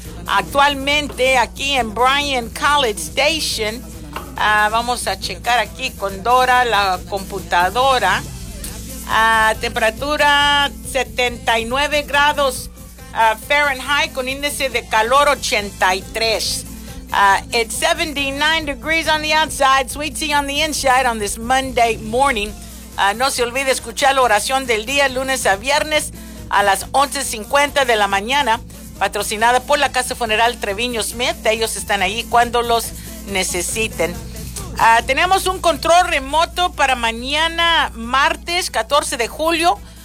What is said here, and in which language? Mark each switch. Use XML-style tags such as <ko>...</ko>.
<es>Actualmente aquí en Bryan College Station, vamos a checar aquí con Dora la computadora, temperatura 79 grados Fahrenheit con índice de calor 83.</es> <en>It's 79 degrees on the outside, sweet tea on the inside on this Monday morning.</en> <es>No se olvide escuchar la oración del día lunes a viernes a las 11:50 de la mañana, patrocinada por la Casa Funeral Treviño Smith. Ellos están ahí cuando los necesiten. Tenemos un control remoto para mañana martes 14 de julio.</es>